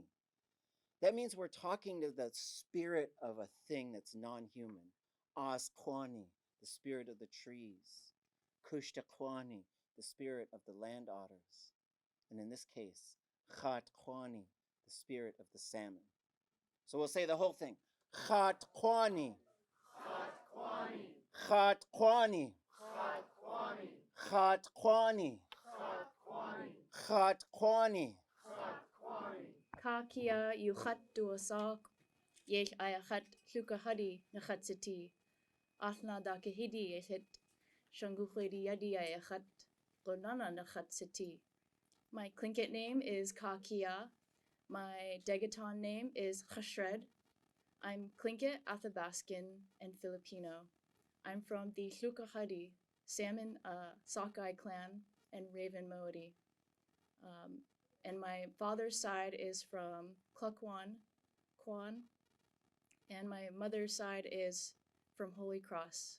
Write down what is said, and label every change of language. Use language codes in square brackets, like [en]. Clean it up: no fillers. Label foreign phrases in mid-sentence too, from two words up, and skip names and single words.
[en] That means we're talking to the spirit of a thing that's non-human. As Kwani, the spirit of the trees. Kushta Kwani, the spirit of the land otters. And in this case, Chat Kwani, the spirit of the salmon. So we'll say the whole thing. Chat kwani. Chat kwani. Chat kwani. Chat kwani. [tli] Ka kia yuchat duasak, yech ayachat lukahadi nachatsiti, athna dakahidi yechet, shanguchedi yadi ayachat, gonana nachatsiti. [en] My Tlingit name is Ka Kia. My Degaton name is Chashred. I'm Tlingit, Athabascan, and Filipino. I'm from the Tlukahadi, Salmon Sockeye clan, and Raven Moiety. And my father's side is from Klukwan, Kwan, and my mother's side is from Holy Cross.